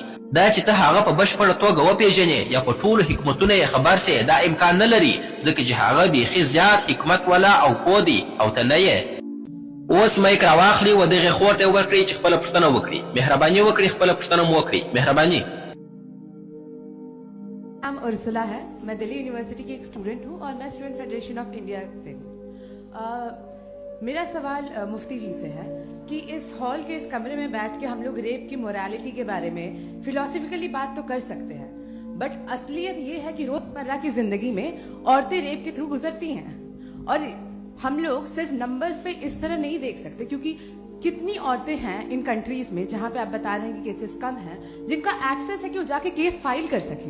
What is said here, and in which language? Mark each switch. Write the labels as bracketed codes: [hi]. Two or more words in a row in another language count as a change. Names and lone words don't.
[ps] دا چې ته هغه په بشپړه توګه وپېژنې یا په ټولو حکمتونو یې خبر سې، دا امکان نه لري، ځکه چې هغه بیخي زیات حکمت والا او پوه دی او ته نه یې. اوس مایک راواخلي و دغې خور ته یې ورکړئ چې خپله پوښتنه وکړي. مهرباني وکړئ خپله پوښتنه مو وکړئ. مهرباني. [hi] नाम उर्सुला है। मैं दिल्ली यूनिवर्सिटी की एक स्टूडेंट हूँ और मैं स्टूडेंट फेडरेशन ऑफ इंडिया से हूँ। मेरा सवाल मुफ्ती जी से है कि इस हॉल के इस कमरे में बैठ के हम लोग रेप की मोरालिटी के बारे में फिलोसफिकली बात तो कर सकते हैं, बट असलियत ये है कि रोजमर्रा की जिंदगी में औरतें रेप के थ्रू गुजरती हैं और हम लोग सिर्फ नंबर्स पे इस तरह नहीं देख सकते, क्योंकि कितनी औरतें हैं इन कंट्रीज में जहां पे आप बता रहे हैं कि केसेस कम हैं, जिनका एक्सेस है कि वो जाके केस फाइल कर सके।